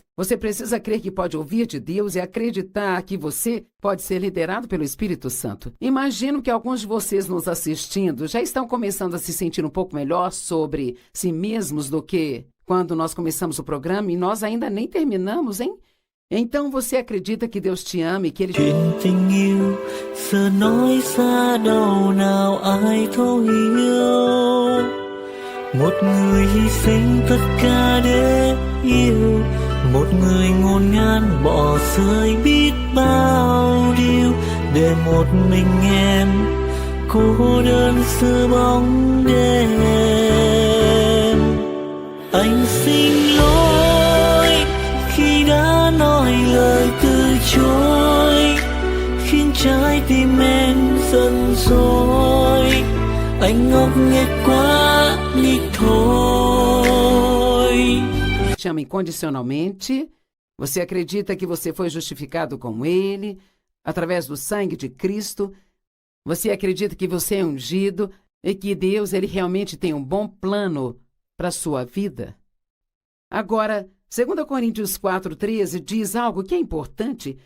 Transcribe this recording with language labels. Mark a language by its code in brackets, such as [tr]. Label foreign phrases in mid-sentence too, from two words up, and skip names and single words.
[pt] Você precisa crer que pode ouvir de Deus e acreditar que você pode ser liderado pelo Espírito Santo. Imagino que alguns de vocês nos assistindo já estão começando a se sentir um pouco melhor sobre si mesmos do que quando nós começamos o programa e nós ainda nem terminamos, hein? Então você acredita que Deus te ama e que Ele... [vi] Chuyện tình yêu giờ nói xa đâu nào ai thấu hiểu. Một người hy sinh tất cả để yêu, một người ngôn ngang bỏ rơi biết bao điều để một mình em cô đơn giữa bóng đêm. Anh xin lỗi khi đã nói lời từ chối, khiến trái tim em giận dỗi. Anh ngốc nghếch quá đi thôi. [pt] Chama incondicionalmente. Você acredita que você foi justificado com Ele, através do sangue de Cristo. Você acredita que você é ungido e que Deus, Ele realmente tem um bom plano para a sua vida. Agora, 2 Coríntios 4:13 diz algo que é importante.